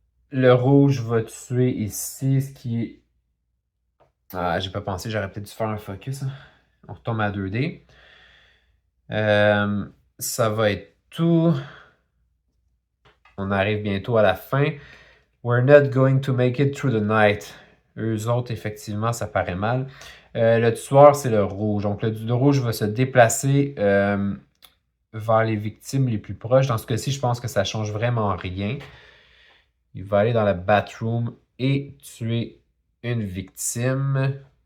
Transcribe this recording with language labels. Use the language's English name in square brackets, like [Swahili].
[French] Le rouge va tuer ici, ce qui est... Ah, j'ai pas pensé, j'aurais peut-être dû faire un focus. Hein. On retombe à 2D. Ça va être tout. On arrive bientôt à la fin. [English] We're not going to make it through the night. [French] Eux autres, effectivement, ça paraît mal. Le tueur, c'est le rouge. Donc, le rouge va se déplacer vers les victimes les plus proches. Dans ce cas-ci, je pense que ça change vraiment rien. Il va aller dans la bathroom et tuer une victime.